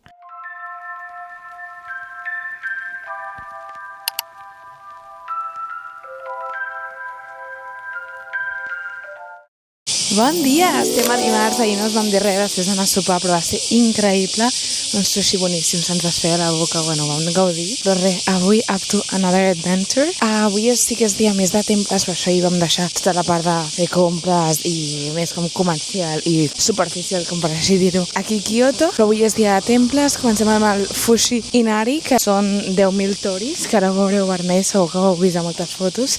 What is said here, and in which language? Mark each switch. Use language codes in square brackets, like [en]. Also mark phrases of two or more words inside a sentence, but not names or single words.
[ca] Bon dia! Estem a dimarts, ahir no us vam dir res després d'anar a sopar, però va ser increïble. Un sushi boníssim, se'ns desfeia la boca, bueno, vam gaudir. Però res, avui [en] up to another adventure. [ca] Avui sí que és dia més de temples, per això hi vam deixar tota la part de fer compres i més com comercial i superficial, com per així dir-ho, aquí a Kyoto. Però avui és dia de temples, comencem amb el Fushi Inari, que són 10.000 toris, que ara ho veureu vermells, segur que ho heu vist a moltes fotos.